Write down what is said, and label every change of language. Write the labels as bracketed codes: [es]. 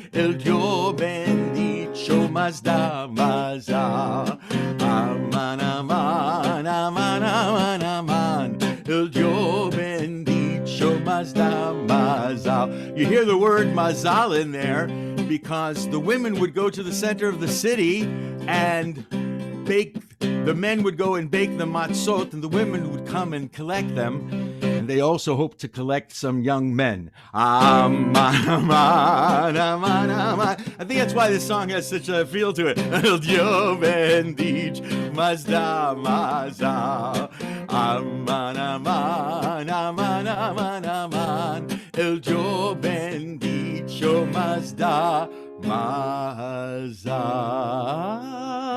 [lad] El Dios bendicho más da más da. Aman, aman, aman, aman, aman. El Dios bendicho más da más da. [en] You hear the word mazal in there because the women would go to the center of the city and bake. The men would go and bake the matzot, and the women would come and collect them. And they also hoped to collect some young men. Aman, aman, aman, aman. I think that's why this song has such a feel to it. [lad] El Dios bendicho más da más da. Aman, aman, aman, aman, aman. El Dios bendicho más da más da.